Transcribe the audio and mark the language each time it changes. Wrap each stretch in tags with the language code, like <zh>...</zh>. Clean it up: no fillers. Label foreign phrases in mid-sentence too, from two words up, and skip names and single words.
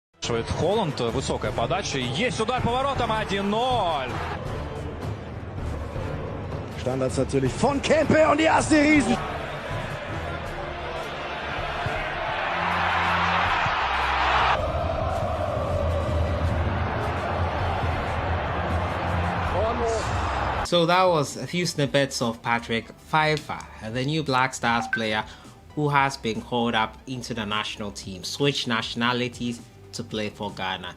<ru>спрашивает Холланд. Высокая подача. Есть удар поворотом. 1-0.</ru> <de>Standards natürlich von Kempe und die erste Riesen.</de> <en>So that was a few snippets of Patrick Pfeiffer, the new Black Stars player who has been called up into the national team, switched nationalities to play for Ghana.</en>